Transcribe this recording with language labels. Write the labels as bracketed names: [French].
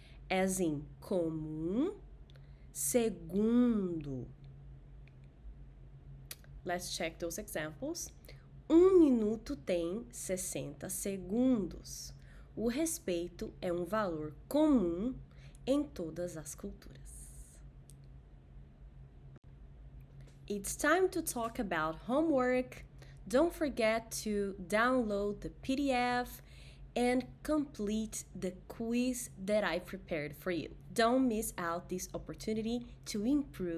[English] As in [Portuguese] comum, segundo. [English] Let's check those examples. [Portuguese] Minuto tem 60 segundos. O respeito é um valor comum em todas as culturas. [English] It's time to talk about homework. Don't forget to download the PDF and complete the quiz that I prepared for you. Don't miss out this opportunity to improve your knowledge in Portuguese.